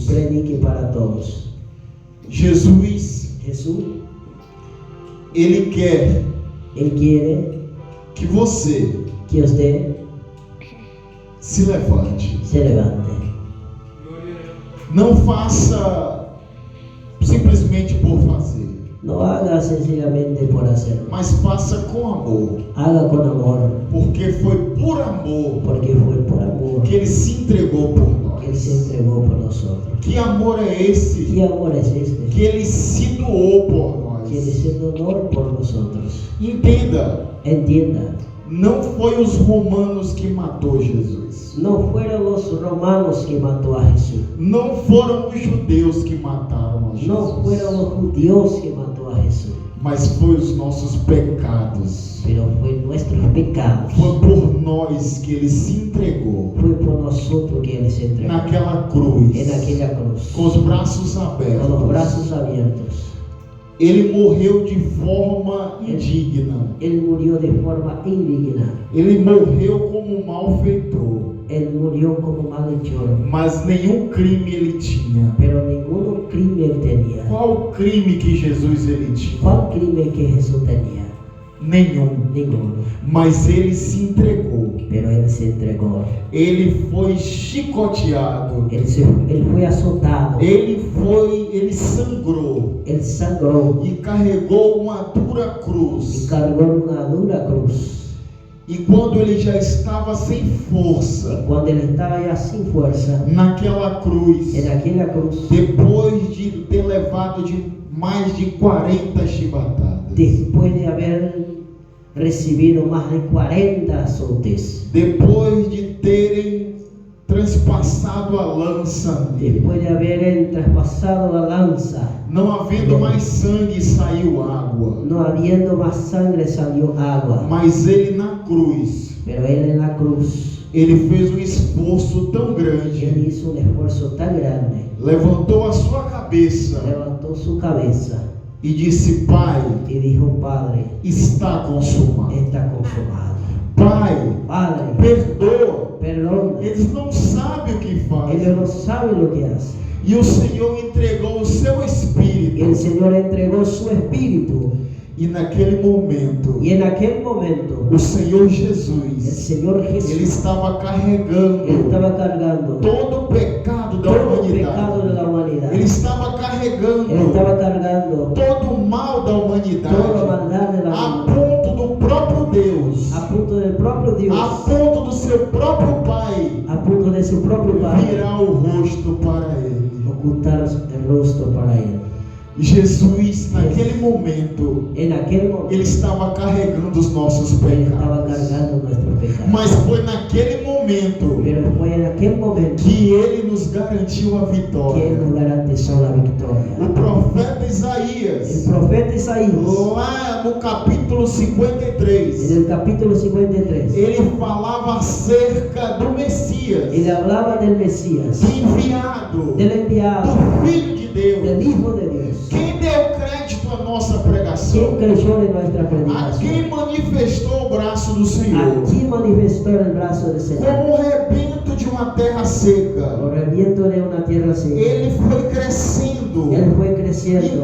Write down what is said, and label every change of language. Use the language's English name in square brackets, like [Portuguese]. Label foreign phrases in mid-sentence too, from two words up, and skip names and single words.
[Spanish] Predique para todos. [Portuguese] Jesus, [Spanish] Jesús, [Portuguese] Ele quer [Spanish] Él quiere [Portuguese] que você [Spanish] que usted [Portuguese] se levante. [Spanish] se levante. [Portuguese] Não faça simplesmente por fazer, [Spanish] No haga sencillamente por hacerlo. [Portuguese] mas faça com amor, [Spanish] Haga con amor, [Portuguese] porque foi por amor [Spanish] porque fue por amor [Portuguese] que Ele se entregou por [Spanish] que Él [Portuguese] nós. [Spanish] se entregó por nosotros. [Portuguese] Que amor é esse? [Spanish] ¿Qué amor es este? [Portuguese] Que Ele se doou por [Spanish] Que Él [Portuguese] nós. [Spanish] se honor por nosotros. [Portuguese] Entenda, [Spanish] Entienda, [Portuguese] não foi os romanos que matou Jesus. [Spanish] no fueron los romanos que mató a Jesús. [Portuguese] Não foram os judeus que mataram a [Spanish] No fueron [Portuguese] Jesus. [Spanish] los judíos que mató a Jesús. [Portuguese] Mas foi os nossos pecados. [Spanish] Pero fue nuestros pecados. [Portuguese] Foi por nós que Ele se entregou [Spanish] Fue por nosotros que Él se entregó. [Portuguese] naquela cruz, [Spanish] En aquella cruz. [Portuguese] com os braços [Spanish] Con los [Portuguese] abertos. [Spanish] brazos abiertos. [Portuguese] Ele morreu de forma indigna. [Spanish] Él murió de forma indigna. [Portuguese] Ele morreu como um malfeitor. [Spanish] Él murió como malhechor. [Portuguese] Mas nenhum crime ele tinha. [Spanish] Pero ningún crimen tenía. [Portuguese] Qual crime que Jesus ele tinha? [Spanish] ¿Cuál crimen que Jesús tenía? [Portuguese] Nenhum. [Spanish] Ninguno. [Portuguese] Mas ele se entregou. [Spanish] Pero Él se entregó. [Portuguese] Ele foi chicoteado. [Spanish] Él fue azotado. [Portuguese] Ele sangrou [Spanish] Él sangró [Portuguese] e carregou uma dura [Spanish] y [Portuguese] cruz. [Spanish] cargó una dura cruz. [Portuguese] E quando ele já estava sem força [Spanish] Cuando Él estaba ya sin fuerza [Portuguese] naquela cruz, [Spanish] en aquella cruz, [Portuguese] depois de ter levado de mais de 40 chibatadas, [Spanish] después de haber recibido más de 40 azotes, [Portuguese] depois de terem transpassado a lança nele, [Spanish] después de haber traspasado la lanza, [Portuguese] não havendo mais sangue, saiu água, [Spanish] no habiendo más sangre salió agua. [Portuguese] mas ele na cruz, [Spanish] Pero Él en la cruz, [Portuguese] ele fez um esforço tão [Spanish] Él [Portuguese] grande, [Spanish] hizo un esfuerzo tan grande, [Portuguese] levantou a sua cabeça [Spanish] levantó su cabeza [Portuguese] e disse: Pai, [Spanish] y dijo, Padre, [Portuguese] está consumado. [Spanish] está consumado. [Portuguese] Pai, [Spanish] Padre, [Portuguese] perdoa. [Spanish] perdona. [Portuguese] Eles não sabem o que [Spanish] Ellos [Portuguese] fazem. [Spanish] no saben lo que hacen. [Portuguese] E o Senhor entregou o seu [Spanish] Y [Portuguese] Espírito. [Spanish] el Señor entregó su espíritu. [Portuguese] E naquele momento, [Spanish] Y en aquel momento, [Portuguese] o Senhor [Spanish] el [Portuguese] Jesus, [Spanish] Señor [Portuguese] Ele [Spanish] Jesús, [Portuguese] estava [Spanish] Él [Portuguese] carregando [Spanish] estaba cargando [Portuguese] todo o pecado da [Spanish] todo el pecado de [Portuguese] humanidade. [Spanish] la humanidad. [Portuguese] Ele estava [Spanish] Él [Portuguese] carregando [Spanish] estaba cargando [Portuguese] todo o mal da [Spanish] toda la [Portuguese] humanidade, [Spanish] maldad de la [Portuguese] a [Spanish] humanidad. [Portuguese] ponto do próprio Deus, [Spanish] A punto del propio Dios, [Portuguese] a ponto do seu próprio Pai [Spanish] a punto de su propio Padre, [Portuguese] virar o rosto para Ele. [Spanish] ocultar el rostro para Él. [Portuguese] Jesus, naquele momento, [Spanish] En aquel momento, [Portuguese] Ele estava carregando os nossos [Spanish] Él estaba [Portuguese] pecados. [Spanish] cargando nuestros pecados. [Portuguese] Mas foi naquele momento [Spanish] Pero fue en aquel momento [Portuguese] que Ele nos garantiu a [Spanish] que Él [Portuguese] vitória. [Spanish] nos garantizó la [Portuguese] O [Spanish] victoria. [Portuguese] profeta [Spanish] El [Portuguese] Isaías, [Spanish] profeta Isaías, [Portuguese] lá no capítulo [Spanish] en [Portuguese] 53, [Spanish] el capítulo 53, [Portuguese] ele falava acerca do Messias, [Spanish] él hablaba del Mesías, [Portuguese] do enviado, [Spanish] del enviado, [Portuguese] do Filho de [Spanish] del [Portuguese] Deus. [Spanish] Hijo de Dios. [Portuguese] Quem deu crédito à nossa [Spanish] ¿Quién [Portuguese] pregação? [Spanish] creyó en nuestra [Portuguese] A [Spanish] predicación? [Portuguese] quem manifestou o braço do Senhor? [Spanish] Aquí manifestó el brazo del Señor, [Portuguese] Como o rebento de uma terra seca, [Spanish] por el viento de una tierra seca. [Portuguese] ele foi crescendo [Spanish] Él fue [Portuguese] e [Spanish] creciendo